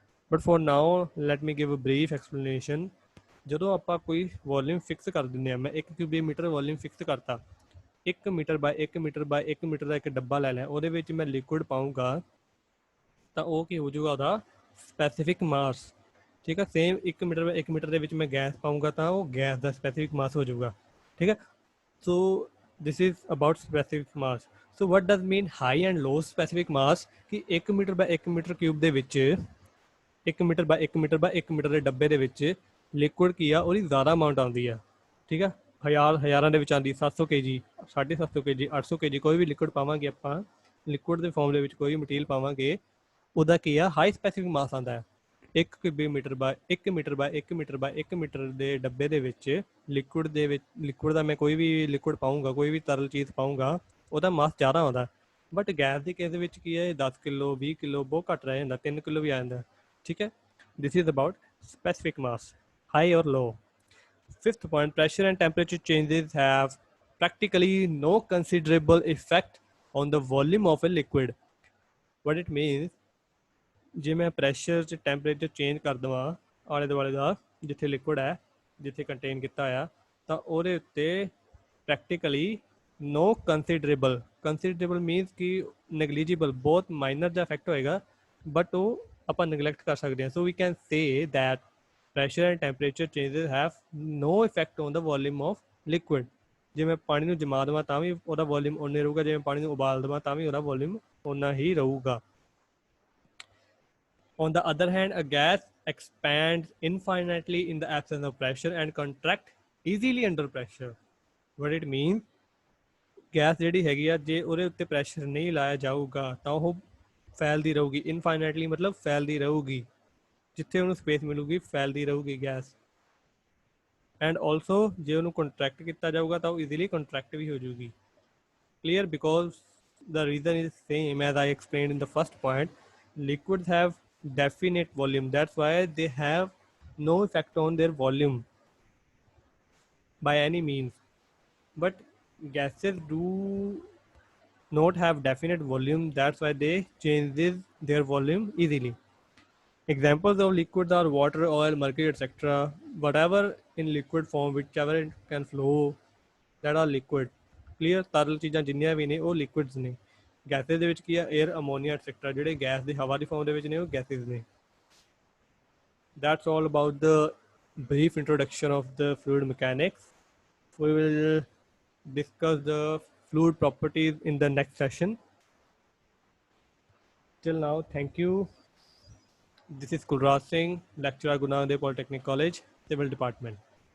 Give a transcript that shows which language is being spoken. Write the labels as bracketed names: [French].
[English] but for now let me give a brief explanation। [Punjabi] ਜਦੋਂ ਆਪਾਂ ਕੋਈ ਵੋਲਿਊਮ ਫਿਕਸ ਕਰ ਦਿੰਦੇ ਹਾਂ, ਮੈਂ 1 ਕਿਊਬਿਕ ਮੀਟਰ ਵੋਲਿਊਮ ਫਿਕਸ ਕਰਤਾ, 1 metre bye 1 metre bye 1 metre ਦਾ ਇੱਕ ਡੱਬਾ ਲੈ ਲਿਆ, ਉਹਦੇ ਵਿੱਚ ਮੈਂ ਲਿਕੁਇਡ ਪਾਊਂਗਾ ਤਾਂ ਉਹ ਕੀ ਹੋ ਜਾਊਗਾ, ਉਹਦਾ ਸਪੈਸੀਫਿਕ ਮਾਸ, ਠੀਕ ਹੈ। ਸੇਮ 1 ਮੀਟਰ ਬਾਏ 1 ਮੀਟਰ ਦੇ ਵਿੱਚ ਮੈਂ ਗੈਸ ਪਾਊਂਗਾ ਤਾਂ ਉਹ ਗੈਸ ਦਾ ਸਪੈਸੀਫਿਕ ਮਾਸ ਹੋ ਜਾਊਗਾ, ਠੀਕ ਹੈ। [English] So this is about specific mass। so what does mean high and low specific mass? [Punjabi] ਕਿ 1 ਮੀਟਰ ਬਾਏ 1 ਮੀਟਰ ਕਿਊਬ ਦੇ ਵਿੱਚ, 1 metre bye 1 metre bye 1 metre ਦੇ ਡੱਬੇ ਦੇ ਵਿੱਚ ਲਿਕੁਇਡ ਕੀ ਆ, ਉਹਦੀ ਜ਼ਿਆਦਾ ਅਮਾਊਂਟ ਆਉਂਦੀ ਆ, ਠੀਕ ਆ। ਹਜ਼ਾਰਾਂ ਦੇ ਵਿੱਚ ਆਉਂਦੀ, 700 kg, 750 kg, 800 kg, ਕੋਈ ਵੀ ਲਿਕੁਇਡ ਪਾਵਾਂਗੇ ਆਪਾਂ, ਲਿਕੁਇਡ ਦੇ ਫਾਰਮ ਦੇ ਵਿੱਚ ਕੋਈ ਵੀ ਮਟੀਰੀਅਲ ਪਾਵਾਂਗੇ, ਉਹਦਾ ਕੀ ਆ, ਹਾਈ ਸਪੈਸੀਫਿਕ ਮਾਸ ਆਉਂਦਾ ਹੈ। 1 cubic metre bye 1 metre bye 1 metre bye 1 metre ਦੇ ਡੱਬੇ ਦੇ ਵਿੱਚ ਲਿਕੁਇਡ ਦਾ ਮੈਂ ਕੋਈ ਵੀ ਲਿਕੁਇਡ ਪਾਊਂਗਾ, ਕੋਈ ਵੀ ਤਰਲ ਚੀਜ਼ ਪਾਊਂਗਾ, ਉਹਦਾ ਮਾਸ ਜ਼ਿਆਦਾ ਆਉਂਦਾ। ਬਟ ਗੈਸ ਦੇ ਕੇਸ ਦੇ ਵਿੱਚ ਕੀ ਹੈ, 10 ਕਿਲੋ 20 ਕਿਲੋ ਬਹੁਤ ਘੱਟ ਰਹਿ ਜਾਂਦਾ, 3 ਕਿਲੋ ਵੀ ਆ ਜਾਂਦਾ, ਠੀਕ ਹੈ। [English] This is about specific mass, high or low। Fifth point, pressure and temperature changes have practically no considerable effect on the volume of a liquid। what it means, [Punjabi] ਜੇ ਮੈਂ ਪ੍ਰੈਸ਼ਰ 'ਚ ਟੈਂਪਰੇਚਰ ਚੇਂਜ ਕਰ ਦੇਵਾਂ ਆਲੇ ਦੁਆਲੇ ਦਾ, ਜਿੱਥੇ liquid ਹੈ, ਜਿੱਥੇ ਕੰਟੇਨ ਕੀਤਾ ਆ, ਤਾਂ ਉਹਦੇ ਉੱਤੇ ਪ੍ਰੈਕਟੀਕਲੀ ਨੋ ਕੰਸੀਡਰੇਬਲ ਮੀਨਸ ਕਿ ਨੈਗਲੀਜੀਬਲ, ਬਹੁਤ ਮਾਈਨਰ ਜਿਹਾ ਇਫੈਕਟ ਹੋਏਗਾ, ਬਟ ਉਹ ਆਪਾਂ ਨੈਗਲੈਕਟ ਕਰ ਸਕਦੇ ਹਾਂ। [English] So we can say that pressure and temperature changes have no effect on the volume of liquid। [Punjabi] ਜੇ ਮੈਂ ਪਾਣੀ ਨੂੰ ਜਮਾ ਦੇਵਾਂ ਤਾਂ ਵੀ ਉਹਦਾ ਵੋਲਿਊਮ ਓਨਾ ਰਹੂਗਾ, ਜੇ ਮੈਂ ਪਾਣੀ ਨੂੰ ਉਬਾਲ ਦੇਵਾਂ ਤਾਂ ਵੀ ਉਹਦਾ ਵੋਲਿਊਮ ਓਨਾ ਹੀ ਰਹੂਗਾ। [English] On the other hand, a gas expands infinitely in the absence of pressure and contract easily under pressure। what it means, [Punjabi] gas ਜਿਹੜੀ ਹੈਗੀ ਆ, ਜੇ ਉਹਦੇ ਉੱਤੇ ਪ੍ਰੈਸ਼ਰ ਨਹੀਂ ਲਾਇਆ ਜਾਊਗਾ ਤਾਂ ਉਹ ਫੈਲਦੀ ਰਹੂਗੀ। ਇਨਫਾਈਨਾਈਟਲੀ ਮਤਲਬ ਫੈਲਦੀ ਰਹੂਗੀ, ਜਿੱਥੇ ਉਹਨੂੰ ਸਪੇਸ ਮਿਲੂਗੀ ਫੈਲਦੀ ਰਹੂਗੀ ਗੈਸ। ਐਂਡ ਆਲਸੋ ਜੇ ਉਹਨੂੰ ਕੰਟਰੈਕਟ ਕੀਤਾ ਜਾਊਗਾ ਤਾਂ ਉਹ ਈਜ਼ੀਲੀ ਕੰਟਰੈਕਟ ਵੀ ਹੋ ਜਾਊਗੀ। Clear? [English] Because the reason is same as I explained in the first point, liquids have definite volume, that's why they have no effect on their volume by any means, but gases do not have definite volume, that's why they changes their volume easily। examples of liquids are water, oil, mercury, etc। whatever in liquid form, whichever it can flow, that are liquid। [Punjabi] Clear? ਤਰਲ ਚੀਜ਼ਾਂ ਜਿੰਨੀਆਂ ਵੀ ਨੇ ਉਹ ਲਿਕੁਇਡਸ ਨੇ। Gases ਦੇ ਵਿੱਚ ਕੀ ਆ, air, ammonia et cetera, ਜਿਹੜੇ ਗੈਸ ਦੀ ਹਵਾ ਦੀ ਫਾਰਮ ਦੇ ਵਿੱਚ ਨੇ ਉਹ ਗੈਸਿਸ ਨੇ। [English] that's all about the brief introduction of the fluid mechanics। we will discuss the fluid properties in the next session। till now, thank you। this is Kulraj Singh, lecturer, Guru Nanak Dev Polytechnic College, Civil Department।